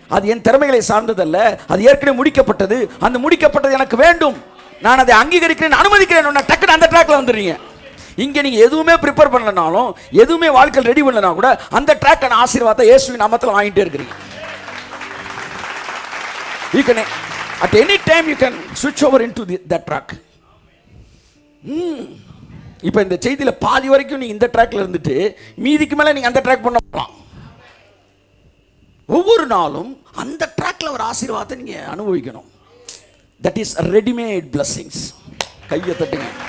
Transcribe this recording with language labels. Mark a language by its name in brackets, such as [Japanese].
[Tamil] அது என் திறமைகளை சார்ந்ததல்ல, அது ஏற்கனவே முடிக்கப்பட்டது, அந்த முடிக்கப்பட்டது எனக்கு வேண்டும், நான் அதை அங்கீகரிக்கிறேன், அனுமதிக்கிறேன். டக்குன்னு அந்த ட்ராக்ல வந்துடுறீங்க. இங்கே நீங்கள் எதுவுமே ப்ரிப்பேர் பண்ணலனாலும், எதுவுமே வாழ்க்கையில் ரெடி பண்ணலனா கூட அந்த ட்ராக்கான ஆசீர்வாதத்தை இயேசுவின் நாமத்தில் வாங்கிட்டே இருக்கிறீங்க. [English] You can at any time you can switch over into that track. [Tamil] இப்போ இந்த செய்தியில் பாதி வரைக்கும் நீ இந்த ட்ராக்ல இருந்துட்டு மீதிக்கு மேலே நீங்கள் அந்த ட்ராக் பண்ண போகலாம். ஒவ்வொரு நாளும் அந்த ட்ராக்ல ஒரு ஆசீர்வாதத்தை நீங்கள் அனுபவிக்கணும். [English] That is readymade blessings. [Tamil] கையை தட்டுங்க.